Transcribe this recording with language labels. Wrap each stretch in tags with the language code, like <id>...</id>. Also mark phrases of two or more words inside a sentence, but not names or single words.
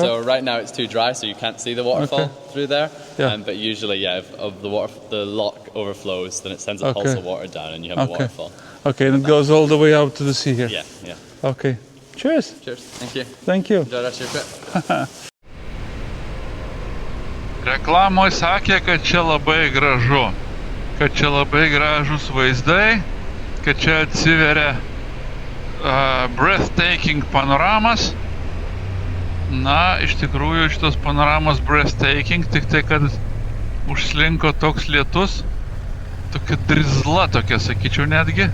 <en>So right now it's too dry, so you can't see the waterfall through there. Yeah. But usually, if the lock overflows, then it sends a pulse of water down, and you have a waterfall. Okay, and it goes all the way out to the sea here. Yeah, yeah. Okay. Cheers. Cheers. Thank you. Thank you. Enjoy the rest of your trip.</en> <lt>Reklamoje sakė, kad čia labai gražu, kad čia labai gražus vaizdai, kad čia atsiveria</lt> <en>breathtaking panoramas.</en> <lt>Na, iš tikrųjų šitos panoramos breathtaking, tik tai, kad užslinko toks lietus, tokia drizla tokia, sakyčiau netgi.</lt>